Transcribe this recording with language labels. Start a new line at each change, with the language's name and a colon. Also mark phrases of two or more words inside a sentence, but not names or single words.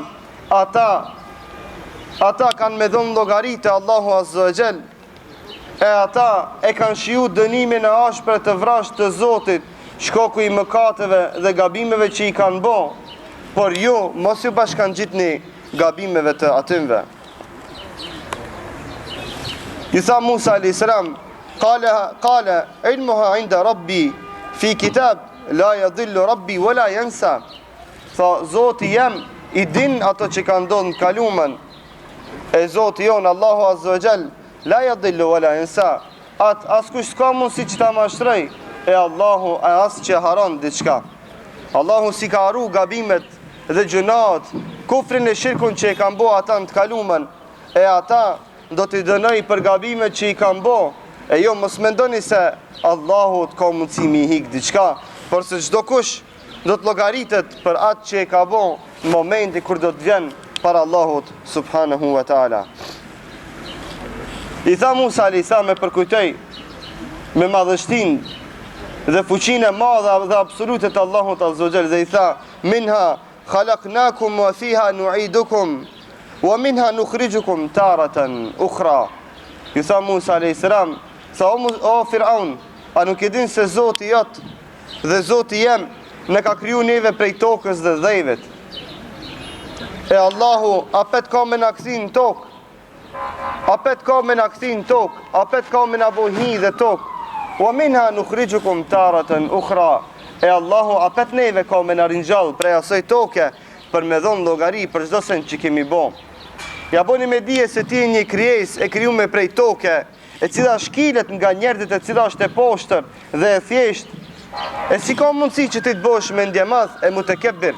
Albanian: Ata kanë me dhënë llogaritë Allahu
Arabic: عز وجل,
Albanian: e ata e kanë shiju dënimin e ashpër të vrasht të Zotit, shkoku i mëkateve dhe gabimeve që i kanë bo, por ju mos ju bashkan gjitni gabimeve të atymve. Ju tha Musa a.s.
Arabic: قال علمها عند ربي في كتاب لا يضل ربي ولا ينسى.
Albanian: Tha Zoti jem i din ato që kanë ndodhur në kalumen, e Zoti jon Allahu
Arabic: عز وجل لا يضل ولا ينسى.
Albanian: Askush s'ka mundësi që ta mashtroj e Allahu e as që haron diçka. Allahu si ka haru gabimet dhe gjunat, kufrin e shirkun që i kanë bo ata në të kalumen, e ata do t'i dënoj për gabimet që i kanë bo, e jo mos mendoni se Allahu t'ka mundësi mi hik diçka, por se çdo kush do të llogaritet për atë që i ka bo në momenti kur do të vjen para Allahut
Arabic: سبحانه وتعالى.
Albanian: I tha Musa a.s. me përkujtoj me madhështin dhe fuqinë e madhe dhe absolute të Allahut
Arabic: عز وجل,
Albanian: dhe i tha
Arabic: منها خلقناكم وفيها نعيدكم ومنها نخرجكم تارة أخرى.
Albanian: Ju tha Musa a.s. Tha o Firaun, a nuk e din se Zoti jot dhe Zoti jem në ka kriju neve prej tokës dhe dhejvet, e Allahu apet ka me në këthin tokë, apet ka me në këthin tokë, apet ka me në bohi dhe tokë,
Arabic: ومنها نخرجكم تارة أخرى,
Albanian: e Allahu apet neve ka me në rinjall prej asoj toke për me dhonë llogari për çdo sen që kemi bo. Ja boni me dije se ti një krijes e krijuar prej toke, e cila shkilet nga njerëzit, e cila është e poshtër dhe e thjesht, e si ka mundësi që ti të bosh me ndjemadh e mutekebir?